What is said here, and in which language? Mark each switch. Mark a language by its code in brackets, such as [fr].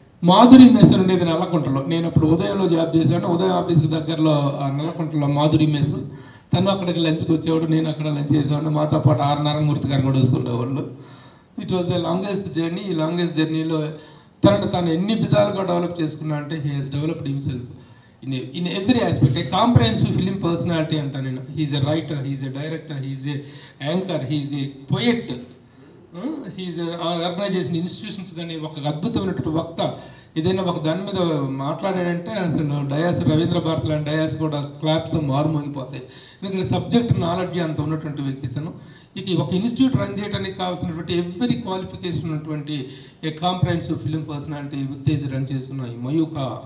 [te] Madhuri mess ఉండేది నల్లకుంటలో. నేను అప్పుడు ఉదయంలో జాబ్ చేశాను. ఉదయం ఆఫీస్కి దగ్గరలో నల్లకుంటలో మాధురి మెస్. తను అక్కడికి లంచ్కి వచ్చేవాడు, నేను అక్కడ లంచ్ చేసేవాడు. మాతో పాటు ఆర్నారాయణమూర్తి గారు కూడా వస్తుండేవాళ్ళు. [en] It was the longest journey. [te] ఈ లాంగెస్ట్ జర్నీలో తను ఎన్ని విధాలుగా డెవలప్ చేసుకున్నా అంటే [en] He he's developed himself in every aspect. A comprehensive film personality [te] అంటాను నేను. [en] he's a writer, he's a director, he's a anchor, he's a poet, he's organization institutions [te] కానీ ఒక అద్భుతమైనటువంటి వక్త. ఏదైనా ఒక దాని మీద మాట్లాడాడంటే అసలు డయాస్, రవీంద్ర భారతి లాంటి డయాస్ కూడా క్లాప్స్తో మారుమోగిపోతాయి. ఎందుకంటే సబ్జెక్ట్ నాలెడ్జ్ అంత ఉన్నటువంటి వ్యక్తి తను. ఇక ఒక ఇన్స్టిట్యూట్ రన్ చేయడానికి కావాల్సినటువంటి ఎవ్రీ క్వాలిఫికేషన్ ఉన్నటువంటి [en] a comprehensive film personality [te] Uttej run చేస్తున్న ఈ మయూక.